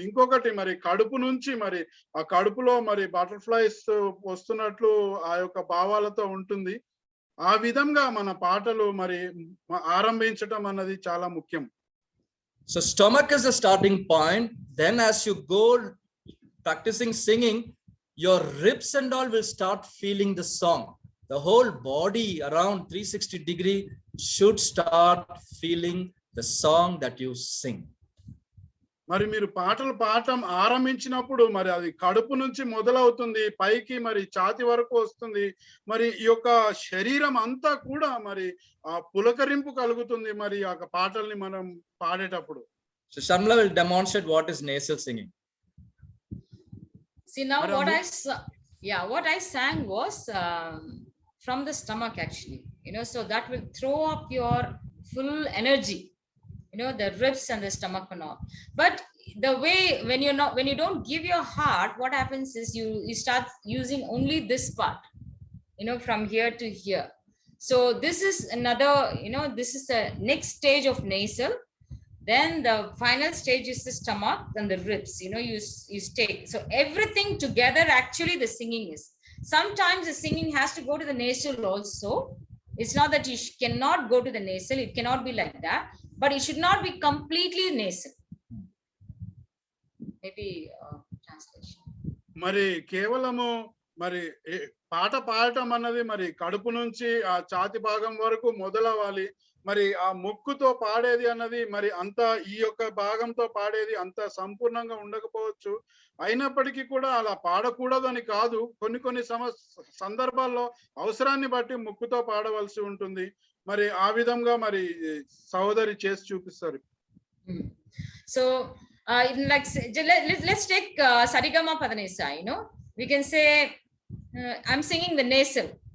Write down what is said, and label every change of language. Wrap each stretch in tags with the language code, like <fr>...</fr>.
<te>ఇంకొకటి మరి కడుపు నుంచి మరి ఆ కడుపులో మరి బటర్ఫ్లైస్ వస్తున్నట్లు ఆ యొక్క భావాలతో ఉంటుంది. ఆ విధంగా మన పాటలు మరి ఆరంభించటం అన్నది చాలా ముఖ్యం.</te> <en>So stomach is the starting point. Then as you go practicing singing, your ribs and all will start feeling the song. The whole body around 360 degree should start feeling the song that you sing.</en> <te>మరి మీరు పాటలు పాడటం ఆరంభించినప్పుడు మరి అది కడుపు నుంచి మొదలవుతుంది, పైకి మరి ఛాతి వరకు వస్తుంది. మరి ఈ యొక్క శరీరం అంతా కూడా మరి ఆ పులకరింపు కలుగుతుంది మరి ఆ పాటల్ని మనం పాడేటప్పుడు.</te> <en>So Sharmila will demonstrate what is nasal singing. See now what I sang was from the stomach actually, so that will throw up your full energy, the ribs and the stomach and all. But the way when you don't give your heart, what happens is you start using only this part, from here to here. So this is another, this is the next stage of nasal. Then the final stage is the stomach and the ribs, you take. So everything together actually the singing is. Sometimes the singing has to go to the nasal also. It's not that you cannot go to the nasal. It cannot be like that, but it should not be completely nasal. Maybe translation.</en> <te>మరి కేవలము మరి పాట పాడటం అన్నది మరి కడుపు నుంచి ఆ ఛాతి భాగం వరకు మొదలవ్వాలి. మరి ఆ ముక్కుతో పాడేది అన్నది మరి అంత ఈ యొక్క భాగంతో పాడేది అంత సంపూర్ణంగా ఉండకపోవచ్చు. అయినప్పటికీ కూడా అలా పాడకూడదు అని కాదు. కొన్ని సందర్భాల్లో అవసరాన్ని బట్టి ముక్కుతో పాడవలసి ఉంటుంది. మరి ఆ విధంగా మరి సహోదరి చేసి చూపిస్తారు.</te> <en>So like let's take Sarigama Padanisa, we can say I'm singing the nasal.</en>